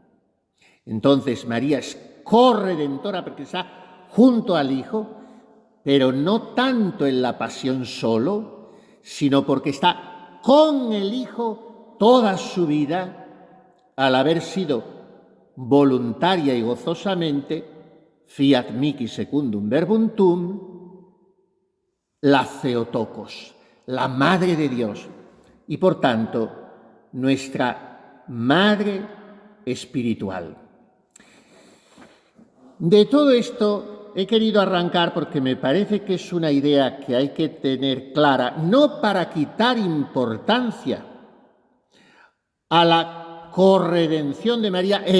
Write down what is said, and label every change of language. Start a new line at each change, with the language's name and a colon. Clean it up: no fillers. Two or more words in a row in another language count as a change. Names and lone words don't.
Spanish: Entonces María es corredentora porque está junto al Hijo, pero no tanto en la pasión solo, sino porque está con el Hijo toda su vida, al haber sido voluntaria y gozosamente,
Latin: fiat mihi secundum verbum tuum,
Spanish: la Theotokos, la Madre de Dios, y por tanto, nuestra Madre espiritual. De todo esto he querido arrancar porque me parece que es una idea que hay que tener clara, no para quitar importancia a la corredención de María en